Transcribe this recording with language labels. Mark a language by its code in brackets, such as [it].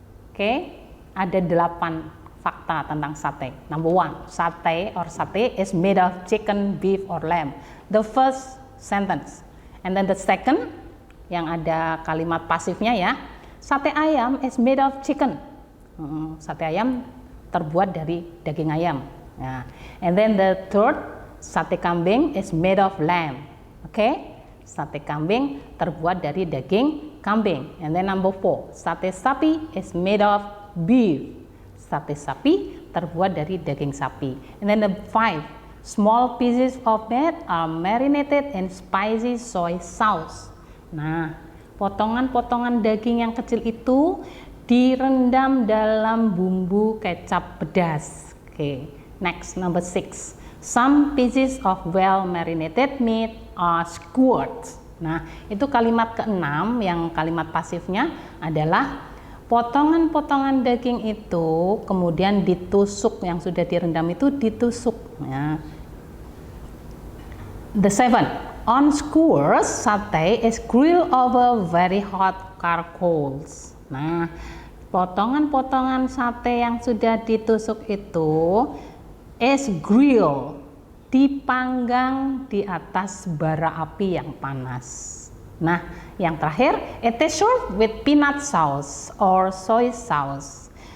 [id] Oke, ada 8 fakta tentang sate. [en] Number 1, satay or sate is made of chicken, beef or lamb. The first sentence. And then the second, [id] yang ada kalimat pasifnya ya. [en] Sate ayam is made of chicken. [id] Sate ayam terbuat dari daging ayam. [en] Nah, and then the third, sate kambing is made of lamb. [id] Okay, sate kambing terbuat dari daging kambing. [en] And then number 4, sate sapi is made of beef. [id] Sate sapi terbuat dari daging sapi. [en] And then the 5, small pieces of meat are marinated in spicy soy sauce. [id] Nah, potongan-potongan daging yang kecil itu direndam dalam bumbu kecap pedas. Okay. [en] Next, number 6. Some pieces of well marinated meat are skewered. [id] Nah, itu kalimat ke-6 yang kalimat pasifnya adalah potongan-potongan daging itu kemudian ditusuk, yang sudah direndam itu ditusuk. Ya. [en] The 7. On skewers, satay is grilled over very hot charcoals. [id] Nah, potongan-potongan sate yang sudah ditusuk itu is grill, dipanggang di atas bara api yang panas. Nah, yang terakhir, [en] it is served with peanut sauce or soy sauce.